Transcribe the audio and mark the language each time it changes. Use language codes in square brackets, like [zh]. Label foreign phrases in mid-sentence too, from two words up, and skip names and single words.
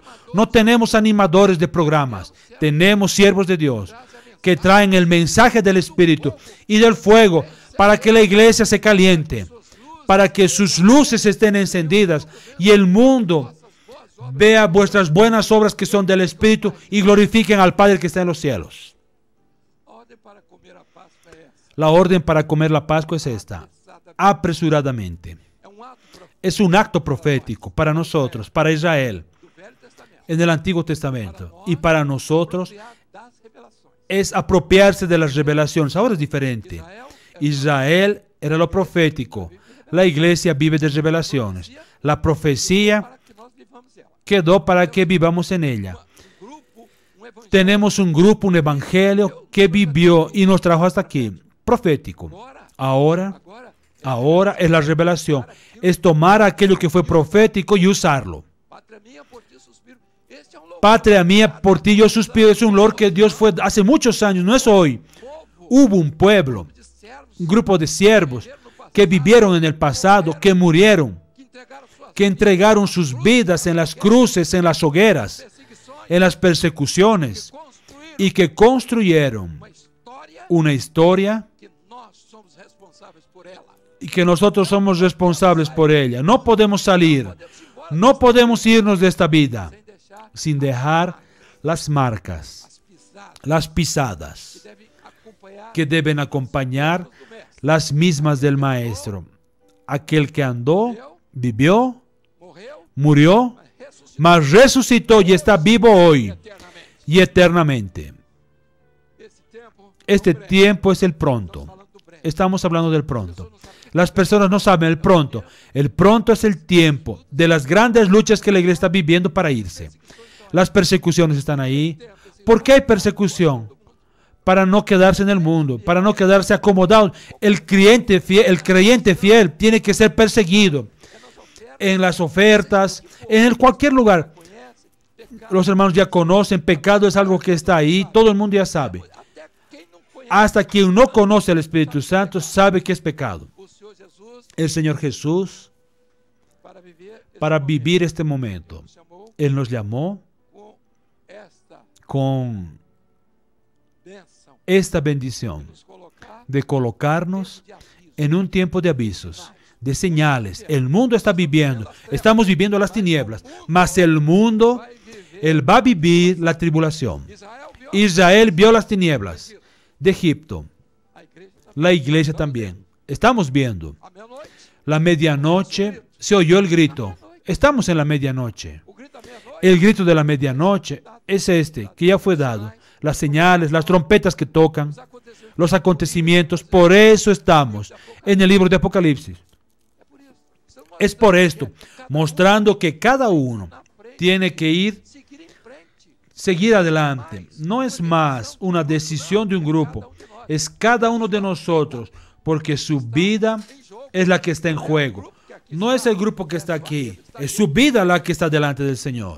[es] No tenemos animadores de programas. Tenemos siervos de Dios que traen el mensaje del Espíritu y del fuego para que la iglesia se caliente, para que sus luces estén encendidas y el mundo vea vuestras buenas obras que son del Espíritu y glorifiquen al Padre que está en los cielos. [pt] A ordem para comer a Páscoa é essa. [es] La orden para comer la Pascua es esta: apresuradamente. [pt] É um ato profético [es] Es un acto profético para nosotros, para Israel, [pt] do Velho Testamento. [es] en el Antiguo Testamento, y para nosotros [pt] Apropriar das revelações. [es] es apropiarse de las revelaciones. Ahora es diferente. [pt] Israel é [es] Israel era lo profético. La iglesia vive de revelaciones. La profecía [pt] para que nós vivamos ela. [es] quedó para que vivamos en ella. [pt] Um grupo, evangelho. [es] Tenemos un grupo, un evangelio que vivió y nos trajo hasta aquí. Profético. [pt] Agora, [es] Ahora es la revelación. Es tomar aquello que fue profético y usarlo. [pt] pátria minha, por ti suspiro. Este é um louvor. [es] Patria mía, por ti yo suspiro. Es un loor que Dios fue hace muchos años, no es hoy. Hubo un pueblo, [pt] De servos [es] un grupo de siervos que vivieron en el pasado, que murieron, [pt] que entregaram suas [es] que entregaron sus vidas en las cruces, en las hogueras, [pt] perseguições [es] en las persecuciones, [pt] construíram [es] y que construyeron [pt] uma história [es] una historia [pt] que nós somos responsáveis por ela. [es] y que nosotros somos responsables por ella. No podemos salir, no podemos irnos de esta vida [pt] Sem deixar [es] sin dejar las marcas, [pt] as pisadas [es] las pisadas [pt] que devem acompanhar [es] que deben acompañar [pt] do mestre. [es] las mismas del Maestro. Aquel que andó, vivió, [pt] Morreu, [es] murió, [pt] mas ressuscitou [es] mas resucitó y está vivo hoy [pt] eternamente. [es] y eternamente. Este tiempo es el pronto. [pt] falando do breve. [es] Estamos hablando del pronto. Las personas no saben el pronto. El pronto es el tiempo de las grandes luchas que la iglesia está viviendo para irse. Las persecuciones están ahí. ¿Por qué hay persecución? Para no quedarse en el mundo, para no quedarse acomodado. El creyente fiel tiene que ser perseguido en las ofertas, en cualquier lugar. [pt] Conhece, pecado, [es] Los hermanos ya conocen, pecado es algo que está ahí, todo el mundo ya sabe. [pt] até quem não conhece [es] Hasta quien no conoce al Espíritu Santo sabe que es pecado. [pt] o Senhor Jesus [es] El Señor Jesús, [pt] para viver esse [es] para [pt] momento, [es] vivir este momento, [pt] nos chamou [es] Él nos llamó [pt] com esta [es] con [pt] bênção [es] esta bendición [pt] nos colocar [es] de colocarnos [pt] de aviso. [es] en un tiempo de avisos, de señales. El mundo está viviendo, estamos viviendo las tinieblas, mas el mundo, [pt] Vai viver. [es] Él va a vivir la tribulación. [pt] Israel viu [es] Israel vio las tinieblas de Egipto, [pt] a igreja tá [es] la iglesia también. Estamos viendo. [pt] à meia-noite. [es] La medianoche se oyó el grito. Estamos en la medianoche. [pt] O grito à meia-noite [es] El grito de la medianoche es este, que ya fue dado. Las señales, las trompetas que tocan, [pt] aconteceu. [es] los acontecimientos. Por eso estamos en el libro de Apocalipsis. [pt] É por isso. Você não [es] Es por esto, mostrando que cada uno tiene que ir, [pt] seguir em frente. [es] seguir adelante. No es más una decisión de un grupo, es cada uno de nosotros, porque su vida es la que está en juego. No es el grupo que está aquí, es su vida la que está delante del Señor.